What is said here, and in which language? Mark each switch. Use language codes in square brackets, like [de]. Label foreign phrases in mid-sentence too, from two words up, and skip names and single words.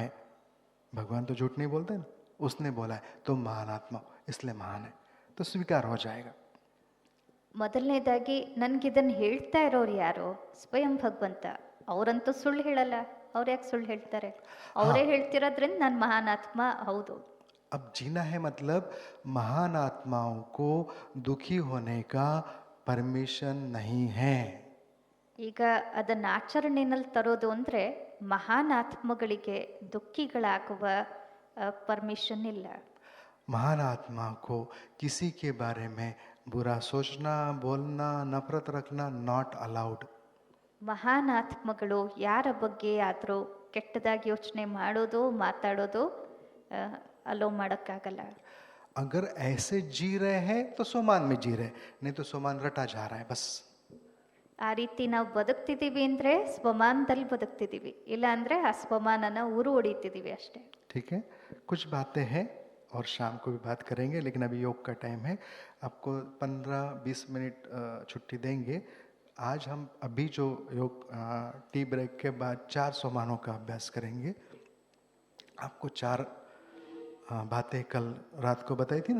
[hi] भगवान तो झूठ नहीं बोलते ना, उसने बोला है तुम महान आत्मा हो, इसलिए महान है, तो स्वीकार हो जाएगा. [kn] ಮೊದಲನೇದಾಗಿ ನನಗಿದನ್ನು ಹೇಳ್ತಾ ಇರೋರು ಯಾರು? ಸ್ವಯಂ ಭಗವಂತ. ಅವರಂತೂ ಸುಳ್ಳು ಹೇಳಲ್ಲ. ಅವ್ರು ಯಾಕೆ ಸುಳ್ಳು ಹೇಳ್ತಾರೆ? ಅವರೇ ಹೇಳ್ತಿರೋದ್ರಿಂದ ನಾನು ಮಹಾನಾತ್ಮ ಹೌದು. [hi] अब जीना है मतलब महान आत्माओं को दुखी होने का परमिशन नहीं है. [kn] ಈಗ ಅದನ್ನು ಆಚರಣೆಯಲ್ಲಿ ತರೋದು ಅಂದರೆ ಮಹಾನ್ ಆತ್ಮಗಳಿಗೆ ದುಃಖಿಗಳಾಗುವ ಪರ್ಮಿಷನ್ ಇಲ್ಲ. [hi] महान आत्मा को किसी के बारे में बुरा सोचना, बोलना, नफरत रखना [en] not allowed. [kn] ಮಹಾನ್ ಆತ್ಮಗಳು ಯಾರ ಬಗ್ಗೆ ಆದರೂ ಕೆಟ್ಟದಾಗಿ ಯೋಚನೆ ಮಾಡೋದು ಮಾತಾಡೋದು ಅಲೋ ಮಾಡೋಕ್ಕಾಗಲ್ಲ. [hi] अगर ऐसे जी रहे हैं तो सोमान में जी रहे, नहीं तो सोमान रटा जा रहा है बस. [kn] ಆ ರೀತಿ ನಾವು ಬದುಕ್ತಿದ್ದೀವಿ ಅಂದರೆ ಸ್ವಮಾನದಲ್ಲಿ ಬದುಕ್ತಿದ್ದೀವಿ, ಇಲ್ಲ ಅಂದರೆ ಆ ಸ್ವಮಾನನ ಉರು ಹೊಡಿತಿದ್ದೀವಿ ಅಷ್ಟೇ. [hi] ठीक है, कुछ बातें हैं और शाम को भी बात करेंगे, लेकिन अभी योग का टाइम है. आपको 15-20 मिनट छुट्टी देंगे. आज हम अभी जो योग [en] tea break [hi] के बाद 4 सोमानों का अभ्यास करेंगे. आपको 4 बातें कल रात को बताई थी ना.